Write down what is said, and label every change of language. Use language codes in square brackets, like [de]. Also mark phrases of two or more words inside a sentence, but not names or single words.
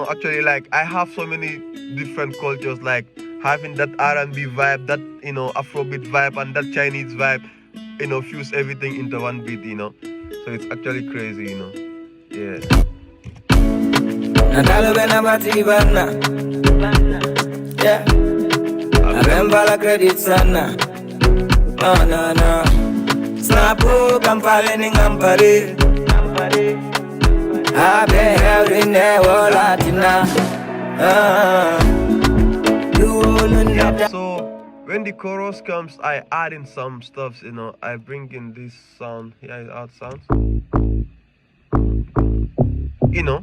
[en] Actually, like I have so many different cultures, like having that R&B vibe, that, you know, Afrobeat vibe, and that Chinese vibe, you know, fuse everything into one beat, you know. So it's actually crazy, you know. Yeah. Natallo bena battery banna. Yeah. Remember the credits, Anna. No. Snapo kampaleni ngampari. So when the chorus comes, I add in some stuff, you know. I bring in this sound. Here is how it sounds. You know.